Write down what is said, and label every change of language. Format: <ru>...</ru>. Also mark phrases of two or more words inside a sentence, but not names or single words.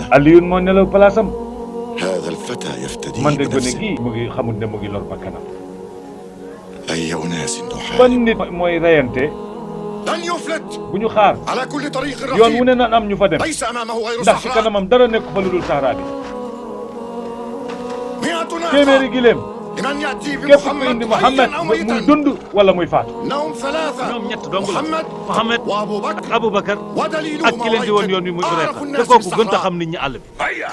<wo>Aliyun moo nelaw palaasam</wo> <ar>هذا الفتى يفتدي</ar> <wo>man de gone</wo> <ar>بنفسه</ar> <wo>gii mu ngi xamul ne mu ngi lor bakkanam</wo> <ar>أي أناس</ar> <wo>ban</wo> <ar>نحارب</ar> <wo>nit mooy reyante</wo> <ar>لن يفلت</ar> <wo>bu ñu xaar</wo> <ar>على كل طريق</ar> <wo>yoon wu</wo> <ar>رحيم</ar> <wo>ne naan am ñu fa dem</wo> <ar>ليس أمامه غير</ar> <wo>ndax ci</wo> <ar>صحراء</ar> <wo>kanamam dara nekk fa lu dul saxaraa bi 100 téeméeri</wo> <ar>ناقة</ar> <wo>gileem</wo> <ar>لمن يأتي</ar> <wo>képp ku indi</wo> <ar>بمحمد Muhammad حيا أو</ar> <wo>muy</wo> <ar>ميتا</ar> <wo>dund wala muy faatu</wo> <ar>إنهم ثلاثة</ar> <wo>ñoom ñett dong la</wo> <ar>محمد</ar> <wo>Muhammad</wo> <ar>وأبو بكر</ar> <wo>ak Aboubacar ak</wo> <ar>ودليلهم</ar> <wo>ki leen di woon yoon wi muy</wo> <ar>أعرف</ar> <wo>Urayqa te</wo> <ar>الناس</ar> <wo>kooku gën ta</wo> <ar>بالصحراء</ar> <wo>xam nit ñi àll bi</wo> <ar>هيا</ar>